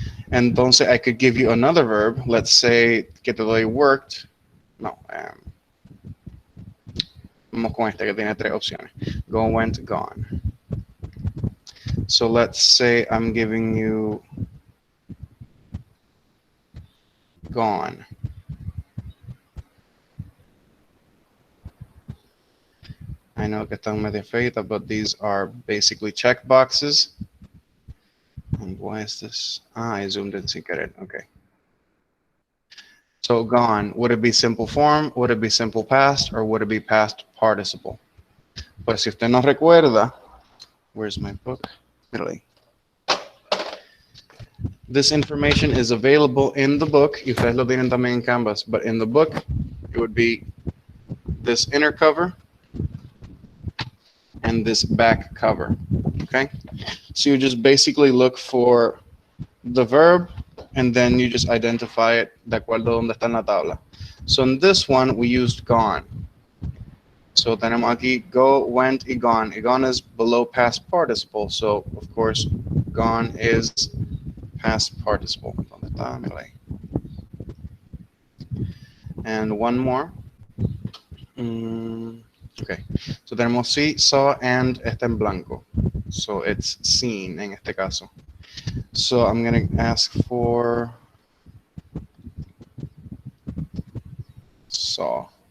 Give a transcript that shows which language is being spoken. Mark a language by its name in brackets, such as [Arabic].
[Spanish] Entonces [English] I could give you another verb. Let's say [Spanish] que te doy [English] worked. [Spanish] No, vamos con este que tiene 3 opciones. [English] Go, went, gone. So let's say I'm giving you gone. I know [Spanish] que están medio feitas, [English] but these are basically check boxes. And why is this? I zoomed in [Spanish] sin querer. [English] Okay. So gone, would it be simple form, would it be simple past, or would it be past participle? [Spanish] Pues si usted no recuerda, [English] where's my book? [Spanish] Italy. [English] This information is available in the book. [Spanish] Y ustedes lo tienen también en Canvas, [English] but in the book, it would be this inner cover and this back cover, okay? So you just basically look for the verb, and then you just identify it [Spanish] de acuerdo donde está en la tabla. [English] So in this one, we used gone. So [Spanish] tenemos aquí [English] go, went, y gone. Y gone is below past participle. So, of course, gone is past participle. [Spanish] ¿Dónde está? Mírala ahí. [English] And one more. Okay. So tenemos see, saw, and [Spanish] está en blanco. [English] So it's seen [Spanish] en este caso. [English] So I'm going to ask for saw.